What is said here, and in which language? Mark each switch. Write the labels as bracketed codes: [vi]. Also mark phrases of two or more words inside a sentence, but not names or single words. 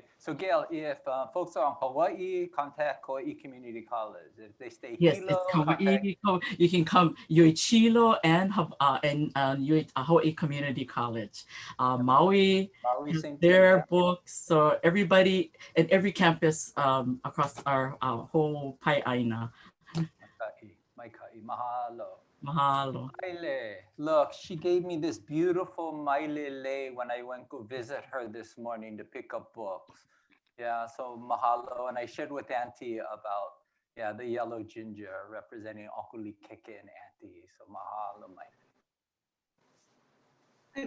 [en] So Gail, if folks are in Hawaii, contact Kauahi Community College. If they stay Yes, Hilo, it's Kauahi. contact... You can come Hilo and Hawaii Community College. Maui has their books. So everybody at every campus across our whole Pai'aina. [haw] Maikai, mahalo. [en] Mahalo. Maile. Look, she gave me this beautiful Maile when I went to visit her this morning to pick up books. Yeah, so mahalo. And I shared with Auntie about, yeah, the yellow ginger representing Uncle Likeke and Auntie. So mahalo, Maile.